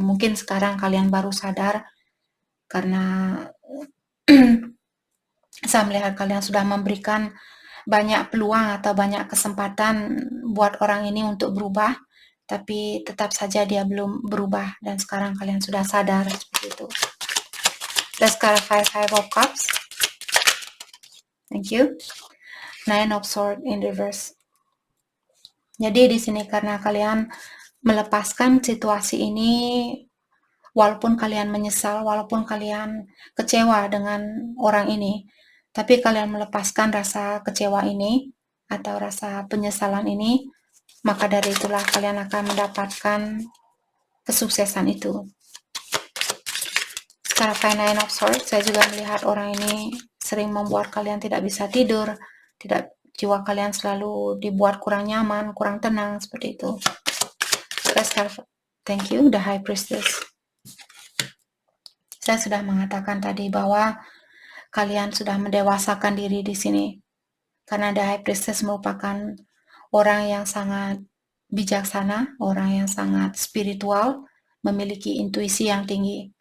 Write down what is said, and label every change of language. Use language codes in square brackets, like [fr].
[id] Mungkin sekarang kalian baru sadar, karena saya melihat kalian sudah memberikan banyak peluang atau banyak kesempatan buat orang ini untuk berubah, tapi tetap saja dia belum berubah, dan sekarang kalian sudah sadar seperti itu. [en] Let's clarify Five of Cups. Thank you. Nine of Swords in reverse. [id] Jadi di sini karena kalian melepaskan situasi ini, walaupun kalian menyesal, walaupun kalian kecewa dengan orang ini, tapi kalian melepaskan rasa kecewa ini atau rasa penyesalan ini, maka dari itulah kalian akan mendapatkan kesuksesan itu. Sekarang Nine of Swords, saya juga melihat orang ini sering membuat kalian tidak bisa tidur, jiwa kalian selalu dibuat kurang nyaman, kurang tenang, seperti itu. [en] Thank you, the High Priestess. [id] Saya sudah mengatakan tadi bahwa kalian sudah mendewasakan diri di sini, karena the High Priestess merupakan orang yang sangat bijaksana, orang yang sangat spiritual, memiliki intuisi yang tinggi.